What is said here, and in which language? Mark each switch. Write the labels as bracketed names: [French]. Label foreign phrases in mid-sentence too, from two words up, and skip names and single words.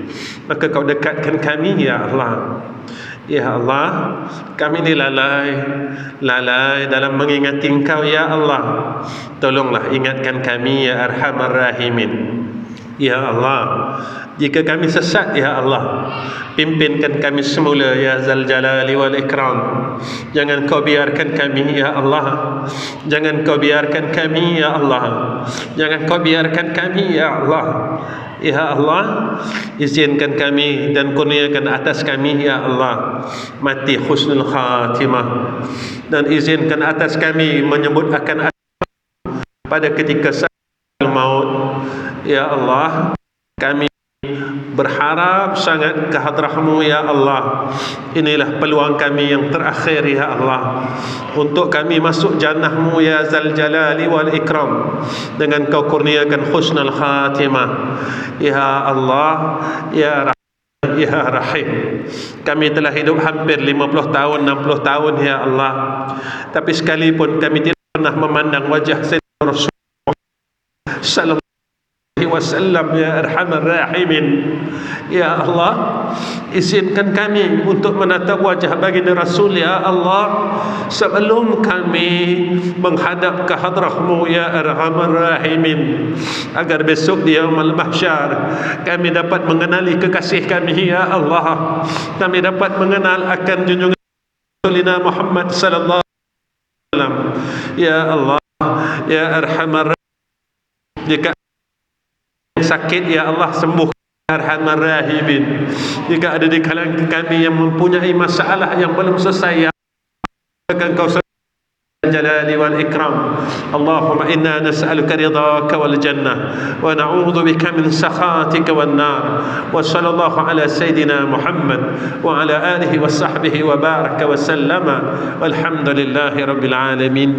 [Malay] Maka Kau dekatkan kami, [Arabic] يا الله يا الله, [Malay] kami ni lalai dalam mengingati Engkau, [Arabic] يا الله. [Malay] Tolonglah ingatkan kami, [Arabic] يا أرحم الراحمين. يا الله, [Malay] jika kami sesat, [Arabic] يا الله, [Malay] pimpinkan kami semula, [Arabic] يا ذا الجلال والإكرام. [Malay] Jangan Kau biarkan kami, [Arabic] يا الله. [Malay] Jangan Kau biarkan kami, [Arabic] يا الله. [Malay] Jangan Kau biarkan kami, [Arabic] يا الله. يا الله, [Malay] izinkan kami dan kurniakan atas kami, [Arabic] يا الله, [Malay] mati [Arabic] حسن الخاتمة, [Malay] dan izinkan atas kami menyebut akan pada ketika [Arabic] سكرات الموت. يا الله, [Malay] kami berharap sangat ke hadrah-Mu, Ya Allah. Inilah peluang kami yang terakhir, [Arabic] يا الله, [Malay] untuk kami masuk jannah-Mu, [Arabic] يا ذا الجلال والإكرام, [Malay] dengan Kau kurniakan [Arabic] حسن الخاتمة. يا الله يا رحمن يا رحيم. [Malay] Kami telah hidup hampir 50 tahun, 60 tahun, [Arabic] يا الله, [Malay] tapi sekalipun kami tidak pernah memandang wajah Sayyidina Rasulullah [Arabic] صلى الله وسلم, يا أرحم الراحمين. يا الله, [Malay] izinkan kami untuk menatap wajah baginda Rasul, [Arabic] يا الله, [Malay] sebelum kami menghadap ke hadrah-Mu, [Arabic] يا أرحم الراحمين, [Malay] agar besok di [Arabic] يوم المحشر [Malay] kami dapat mengenali kekasih kami, [Arabic] يا الله. [Malay] Kami dapat mengenal akan junjungan Rasulina Muhammad [Arabic] صلى الله عليه وسلم. يا الله يا أرحم الراحمين. [Malay] Jika sakit, [Arabic] يا الله, [Malay] sembuh, [Arabic] أرحم الراحمين. [Malay] Jika ada di kalangan kami yang mempunyai masalah yang belum selesai, [Arabic] يا الله, [Malay] akan Kau [Arabic] الجلال والإكرام. اللهم إنا نسألك رضاك والجنة ونعوذ بك من سخطك والنار. وصلى الله على سيدنا محمد وعلى آله وصحبه وبارك وسلم والحمد لله رب العالمين.